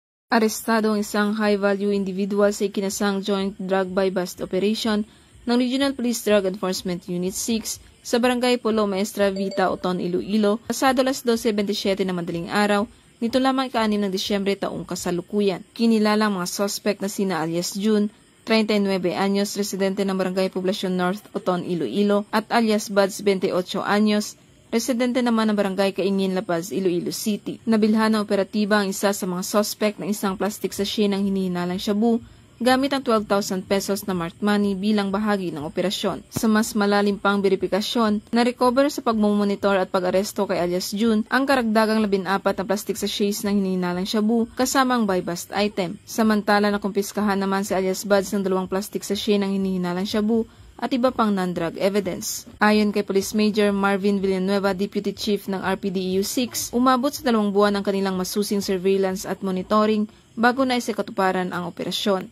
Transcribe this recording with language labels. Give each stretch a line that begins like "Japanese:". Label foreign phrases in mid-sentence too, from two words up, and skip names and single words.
Filipino: Arestado ang isang
English: high-value individual
Filipino: sa ikinasang
English: joint drug buy-bust operation
Filipino: ng Regional Police Drug Enforcement Unit 6 sa Barangay Pulo Maestra Vita, Oton, Iloilo, pasado alas 12:27 ng madaling araw, nito lamang ika-6 ng Disyembre taong kasalukuyan. Kinilala ang mga suspect na sina alias June, 39 anyos, residente ng Barangay Poblacion North, Oton, Iloilo, at alias Buds, 28 anyos, residente naman ng Barangay Kaingin, La Paz, Iloilo City. Nabilhan ng operatiba ang isa sa mga suspect ng isang
English: plastic sachet
Filipino: ng hinihinalang shabu gamit ang 12,000 pesos na
English: marked money
Filipino: bilang bahagi ng operasyon. Sa mas malalim pang beripikasyon, na-recover sa pagmumonitor at pag-aresto kay alias June ang karagdagang 14 na
English: plastic sachets
Filipino: ng hinihinalang shabu kasama ang
English: buy-bust item.
Filipino: Samantala nakumpiskahan naman si alias Buds ng 2
English: plastic sachet
Filipino: ng hinihinalang shabu at iba pang
English: non-drug evidence.
Filipino: Ayon kay Police Major Marvin Villanueva, Deputy Chief ng RPDEU 6, umabot sa 2 buwan ang kanilang masusing surveillance at monitoring bago na isikatuparan ang operasyon.